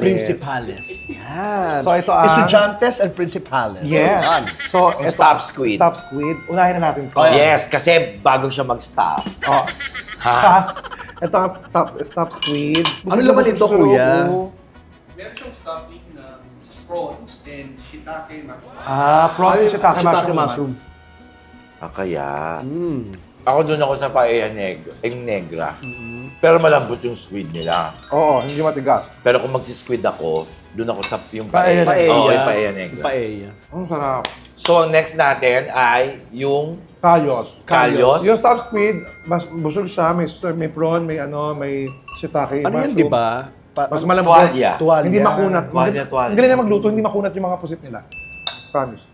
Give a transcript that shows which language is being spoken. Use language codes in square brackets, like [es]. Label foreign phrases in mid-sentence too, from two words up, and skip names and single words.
[tl] Principales. Yan. So, ito ang- Estudiantes and Principales. Yes. Yan. So, Yung ito, [en] stuffed squid. Stuffed squid. [tl] Unahin na natin to. Yes, kasi bago siya mag-stop. Oh. Ha? Ito ang [en] stuffed squid. [tl] Ano laman ito, kuya? Meron siyang stuffing na [en] prawns and shiitake macaroni. Prawns and shiitake [tl] Shiitake mushroom. Kaya. Mm. Ako doon ako sa paella negra. Pero malambot yung squid nila. Oo, hindi matigas. Pero kung magsisquid ako, doon ako sa yung Paella. paella. Oo, Paella. yung paella negra. Paella. Ang sarap. So, ang next natin ay yung Kalyos. Kalyos? Yung [en] stuffed squid, [tl] mas busog siya, may prawn, may shiitake, Ano yan, mushroom. di ba? Mas malambot. Tuwalya. Tuwalya. Hindi makunat. Tuwalya. Ang galing na magluto, hindi makunat yung mga pusit nila. Promise.